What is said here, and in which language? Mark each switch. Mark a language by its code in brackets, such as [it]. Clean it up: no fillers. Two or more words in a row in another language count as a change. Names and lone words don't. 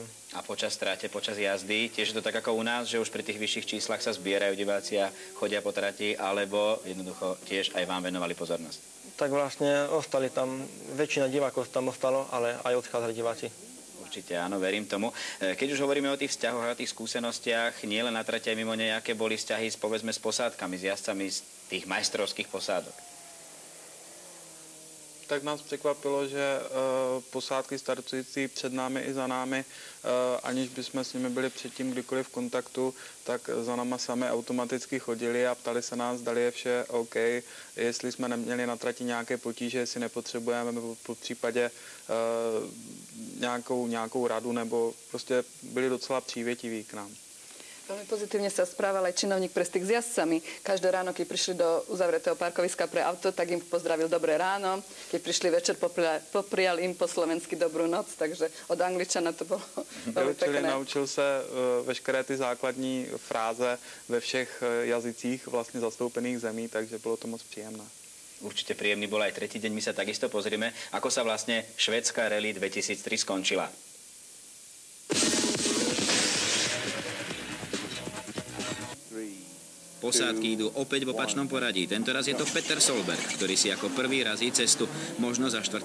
[sk] A počas tráte, počas jazdy, tiež je to tak ako u nás, že už pri tých vyšších číslach sa zbierajú diváci a chodia po trati, alebo jednoducho tiež aj vám venovali pozornosť? Tak vlastne ostali tam, väčšina divákov tam ostalo, ale aj odchádzali diváci. Určite áno, verím tomu. Keď už hovoríme o tých vzťahoch a o tých skúsenostiach, nielen na trati, aj mimo nejaké boli vzťahy povedzme s posádkami, s jazdcami z tých majstrovských posádok? [cs] Tak nás překvapilo, že posádky startující před námi i za námi, aniž bychom s nimi byli předtím kdykoliv v kontaktu, tak za náma sami automaticky chodili a ptali se nás, zdali je vše OK, jestli jsme neměli na trati nějaké potíže, jestli nepotřebujeme, nebo po případě nějakou radu, nebo prostě byli docela přívětiví k nám. [sk] Veľmi pozitívne sa správal aj činovník pre styk s jazdcami. Každé ráno, keď prišli do uzavretého parkoviska pre auto, tak im pozdravil dobré ráno. Keď prišli večer, poprial im po slovensky dobrú noc, takže od Angličana to bolo veľmi pekné. [cs] Naučil se veškeré ty základní fráze ve všech jazycích vlastně zastoupených zemí, takže bylo to moc příjemné. [sk] Určite príjemný bol aj tretí deň, my sa takisto pozrieme, ako sa vlastne švédska Rally 2003 skončila. Posádky idú opäť v opačnom poradí. Tentoraz je to Peter Solberg, ktorý si ako prvý razí cestu, možno za 4.